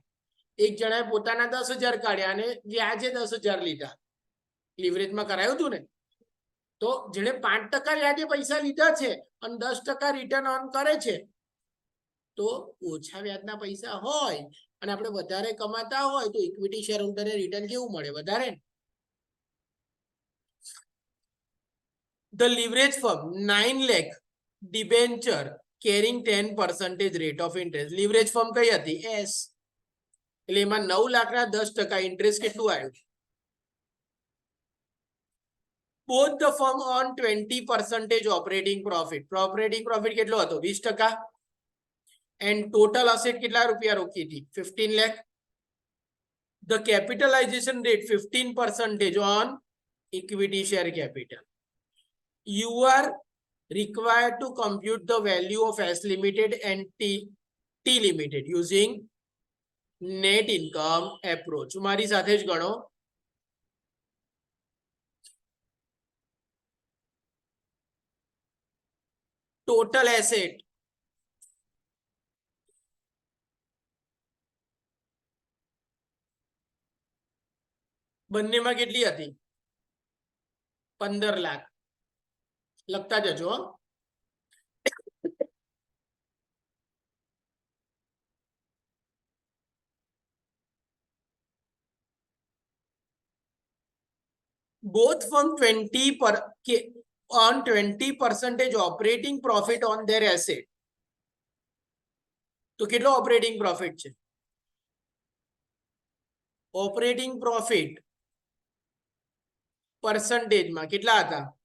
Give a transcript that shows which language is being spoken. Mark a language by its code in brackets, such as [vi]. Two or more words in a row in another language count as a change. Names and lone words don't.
[gu] એક જણાએ પોતાના 10,000 કાઢ્યા અને વ્યાજે 10,000 લીધા. લિવરેજમાં કરાયું હતું ને. તો જેણે 5% વ્યાજે પૈસા લીધા છે અને 10% [en] return on [gu] કરે છે, તો ઓછા વ્યાજના પૈસા હોય અને આપણે વધારે કમાતા હોય તો [en] equity share holder ને [gu] રિટર્ન કેવું મળે? વધારે. [en] The leverage firm 9 lakh debenture carrying 10% rate of interest. leverage firm [gu] કઈ હતી? એસ. એટલે એમાં 9 લાખના 10% ઇન્ટરેસ્ટ કેટલું આવ્યું? [en] both the firm on 20% operating profit. operating profit [gu] કેટલો હતો? 20%. [en] and total asset [gu] કેટલા રૂપિયા રોકી હતી? 15 lakh. [en] the capitalization rate 15% on equity share capital. You are required to compute the value of S Limited and T Limited using net income approach. [gu] મારી સાથે જ ગણો. [en] total asset [gu] બંનેમાં કેટલી હતી? 15 લાખ. લખતા જજો. [en] both firm 20% operating profit on their asset. [gu] તો કેટલો [en] operating profit [gu] છે? [en] operating profit [gu] પર્સન્ટેજમાં કેટલા હતા?